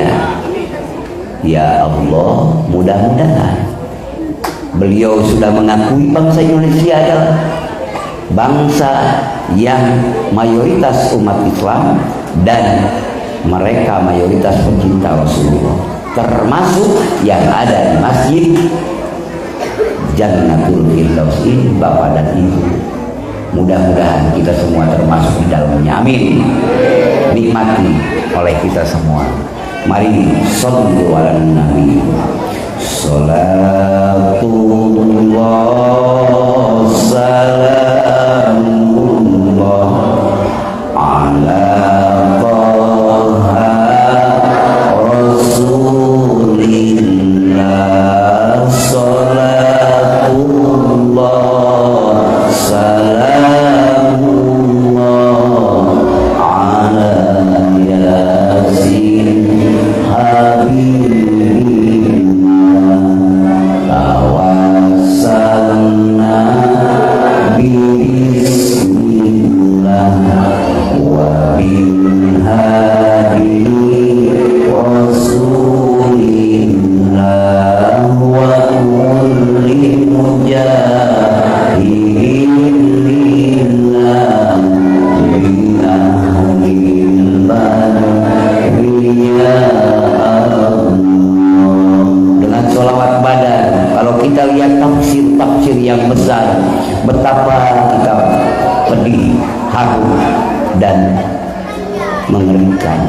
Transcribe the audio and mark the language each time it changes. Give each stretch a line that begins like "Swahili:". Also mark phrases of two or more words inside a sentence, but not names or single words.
Indonesian: Ya Allah, mudah-mudahan beliau sudah mengakui bangsa Indonesia adalah bangsa yang mayoritas umat Islam dan mereka mayoritas pecinta Rasulullah, termasuk yang ada di masjid Jannatul Firdaus ini, Bapak dan Ibu. Mudah-mudahan kita semua termasuk di dalamnya, amin. Nikmati oleh kita semua.
Arabic: Mari صلوا على النبي. صلاة الله سلام الله على طه رسول الله. صلاة الله سلام الله على يس حبيبنا توسلنا بسم الله و بن هادي رسول الله وكل مجاهدين لله من أهل البدرية.
Indonesian: Dengan sholawat Badar, kalau kita lihat tafsir-tafsir yang besar, betapa kita pedih, haru, dan mengerikan.